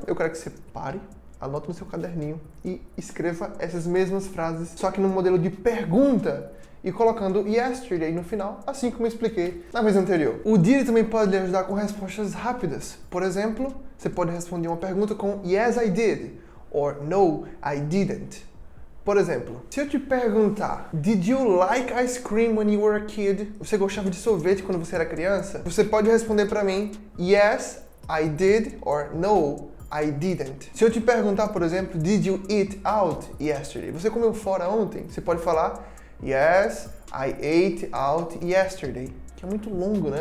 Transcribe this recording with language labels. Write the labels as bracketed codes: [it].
[pt] Eu quero que você pare, anote no seu caderninho e escreva essas mesmas frases, só que no modelo de pergunta. E colocando yesterday no final, assim como eu expliquei na vez anterior. O did também pode lhe ajudar com respostas rápidas. Por exemplo, você pode responder uma pergunta com [en] yes, I did, or no, I didn't. [pt] Por exemplo, se eu te perguntar [en] Did you like ice cream when you were a kid? [pt] Você gostava de sorvete quando você era criança? Você pode responder para mim [en] Yes, I did, or no, I didn't. [pt] Se eu te perguntar, por exemplo, [en] Did you eat out yesterday? [pt] Você comeu fora ontem? Você pode falar [en] Yes, I ate out yesterday. [pt] Que é muito longo, né?